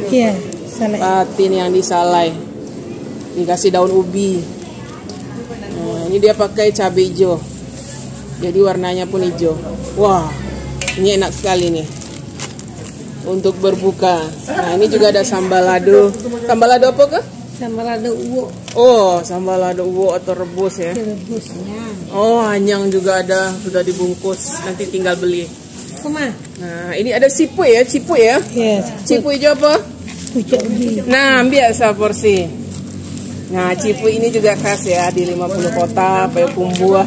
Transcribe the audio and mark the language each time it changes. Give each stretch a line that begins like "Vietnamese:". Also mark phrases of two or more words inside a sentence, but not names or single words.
Indonesian: Iya, salai. Patin yang disalai. Dikasih daun ubi. Ini dia pakai cabai hijau, jadi warnanya pun hijau. Wah, ini enak sekali nih untuk berbuka. Nah, ini juga ada sambal lado. Sambal lado apa kah? Sambal lado uwo. Oh, sambal lado uwo atau rebus ya. Rebusnya. Oh, hanyang juga ada, sudah dibungkus. Nanti tinggal beli. Kuma. Nah, ini ada cipuy ya, cipuy ya. Iya. Cipuy hijau apa? Pucuk ubi. Nah, biasa porsi. Nah, cipuy ini juga khas ya di 50 Kota, Payakumbuh.